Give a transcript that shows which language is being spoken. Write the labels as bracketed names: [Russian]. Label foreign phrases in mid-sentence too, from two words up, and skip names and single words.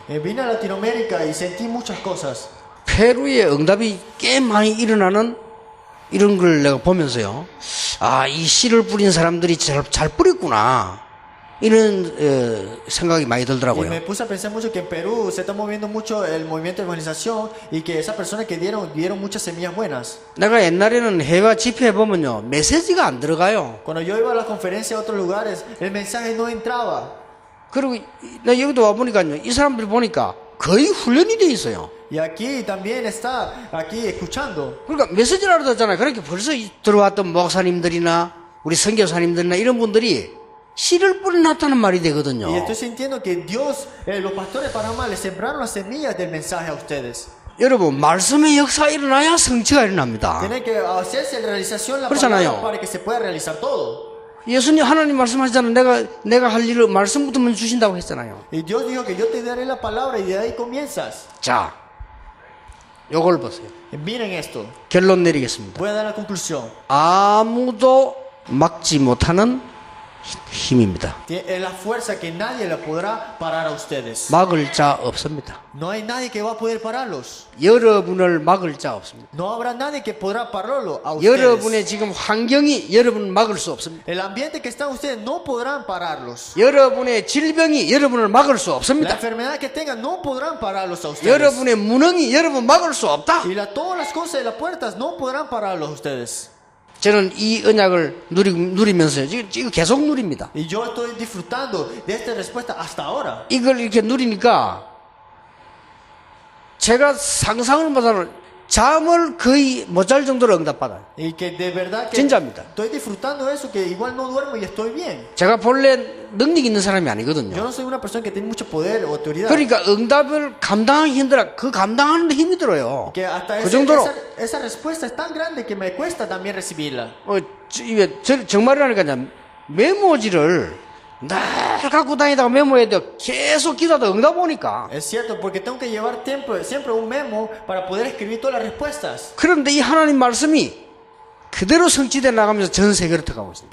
[Spanish] Vine a Latinoamérica y sentí muchas cosas. [Korean] 페루의 응답이 꽤 많이 일어나는 이런 걸 내가 보면서요. 아, 이 씨를 뿌린 사람들이 잘 뿌렸구나. 이런 생각이 많이 [Spanish] Y [Korean] 들더라고요. [Spanish] me puse a pensar mucho que en Perú se está moviendo mucho el movimiento de evangelización y que esas personas que dieron muchas semillas buenas. [Korean] 내가 옛날에는 해외 집회에 보면요. 메시지가 안 들어가요. [Spanish] Cuando yo iba a las conferencias a otros lugares, el mensaje no entraba. [Korean] 그리고 나 여기도 와보니까요. 이 사람들 보니까 거의 훈련이 돼 있어요. [Spanish] Y aquí también está, aquí escuchando. [Korean] 그러니까 메시지라도 듣잖아요. 그러니까 벌써 들어왔던 목사님들이나 우리 선교사님들이나 이런 분들이 씨를 뿌려놨다는 말이 되거든요. [Spanish] Y estoy sintiendo que Dios, los pastores de Panamá, les sembraron las semillas del mensaje a ustedes. [Korean] 여러분, 말씀의 역사가 일어나야 성취가 일어납니다. [Spanish] Tiene que hacerse realización la [Korean] 그렇잖아요. [Spanish] palabra para que se pueda realizar todo. [Korean] 예수님 하나님 말씀하시잖아요. 내가 할 일을 말씀부터 먼저 주신다고 했잖아요. [Spanish] Y Dios dijo que yo te daré la palabra y de ahí comienzas. [Korean] 자, 요걸 보세요. [Spanish] Miren esto. [Korean] 결론 내리겠습니다. [Spanish] Voy a dar la conclusión. [Korean] 아무도 막지 못하는 힘입니다. [Spanish] Es la fuerza que nadie la podrá parar a ustedes. [Korean] 막을 자 없습니다. [Spanish] No hay nadie que va a poder pararlos. [Korean] 여러분을 막을 자 없습니다. [Spanish] No habrá nadie que podrá pararlo a ustedes. [Korean] 여러분의 지금 환경이 여러분을 막을 수 없습니다. [Spanish] El ambiente que están ustedes no podrán pararlos. [Korean] 여러분의 질병이 여러분을 막을 수 [Spanish] La [Korean] 없습니다. [Spanish] enfermedad que tengan no podrán pararlos a ustedes. [Korean] 여러분의 무능이 여러분 막을 수 없다. [Spanish] Y todas las cosas de las puertas no podrán pararlos a ustedes. [Korean] 저는 이 언약을 누리면서요. 지금 계속 누립니다. [Spanish] Y yo estoy disfrutando de esta respuesta hasta ahora. [Korean] 이걸 이렇게 누리니까 제가 상상을 못하는 잠을 거의 못 잘 정도로 응답받아요. [Spanish] Y que de verdad que [Korean] 진짜입니다. [Spanish] estoy disfrutando eso, que igual no duermo y estoy bien. [Korean] 제가 본래 능력 있는 사람이 [Spanish] Yo [Korean] 아니거든요. [Spanish] no soy una persona que tiene mucho poder o autoridad. [Korean] 그러니까 응답을 감당하기 힘들어. 그 감당하는 데 힘이 들어요. [Spanish] Que hasta [Korean] 그 정도로 [Spanish] esa respuesta es tan grande que me cuesta también recibirla. [Korean] 이게 정말이라니까 메모지를 늘 갖고 다니다가 메모해야 돼요. 계속 기도하다 응답 오니까. [Spanish] Es cierto, porque tengo que llevar siempre un memo para poder escribir todas las respuestas. [Korean] 그런데 이 하나님 말씀이 그대로 성취돼 나가면서 전 세계로 들어가고 있습니다.